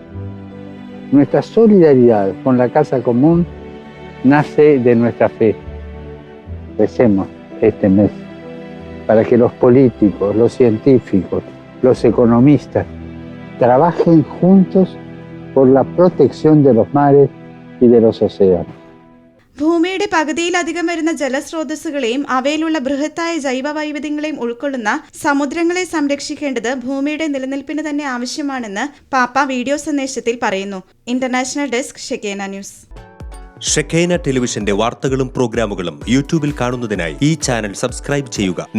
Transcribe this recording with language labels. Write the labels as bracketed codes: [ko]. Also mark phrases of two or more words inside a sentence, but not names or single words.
[es] Nuestra solidaridad con la casa común nace de nuestra fe. Recemos este mes para que los políticos, los científicos, los economistas trabajen juntos por la protección de los mares y de los océanos. [ml] ഭൂമിയുടെ പകുതിയിലധികം വരുന്ന ജലസ്രോതസ്സുകളെയും അവയിലുള്ള ബൃഹത്തായ ജൈവ വൈവിധ്യങ്ങളെയും ഉൾക്കൊള്ളുന്ന സമുദ്രങ്ങളെ സംരക്ഷിക്കേണ്ടത് ഭൂമിയുടെ നിലനിൽപ്പിന് തന്നെ ആവശ്യമാണെന്ന് പാപ്പ വീഡിയോ സന്ദേശത്തിൽ പറയുന്നു. [en] international desk [ml] ഷെക്കേന ന്യൂസ്. ഷെക്കേന ടെലിവിഷന്റെ വാർത്തകളും പ്രോഗ്രാമുകളും യൂട്യൂബിൽ കാണുന്നതിനായി ഈ [en] channel subscribe [ml] ചെയ്യുക.